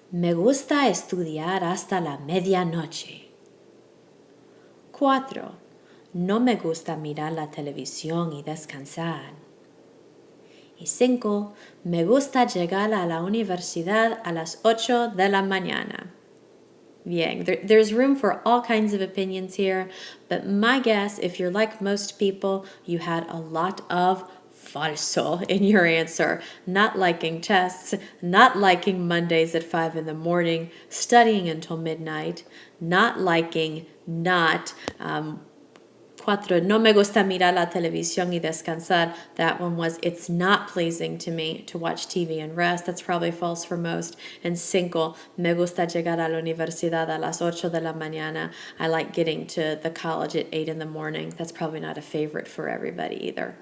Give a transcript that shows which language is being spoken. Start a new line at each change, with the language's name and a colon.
Spanish: Me gusta estudiar hasta la medianoche. 4. No me gusta mirar la televisión y descansar. Y 5. Me gusta llegar a la universidad a las 8 de la mañana.
English: Bien, there's room for all kinds of opinions here, but my guess, if you're like most people, you had a lot of falso in your answer. Not liking tests, not liking Mondays at 5 in the morning, studying until midnight, not liking not 4.
Spanish: No me gusta mirar la televisión y descansar.
English: That one was, it's not pleasing to me to watch TV and rest. That's probably false for most. And 5.
Spanish: Me gusta llegar a la universidad a las 8 de la mañana.
English: I like getting to the college at 8 in the morning. That's probably not a favorite for everybody either.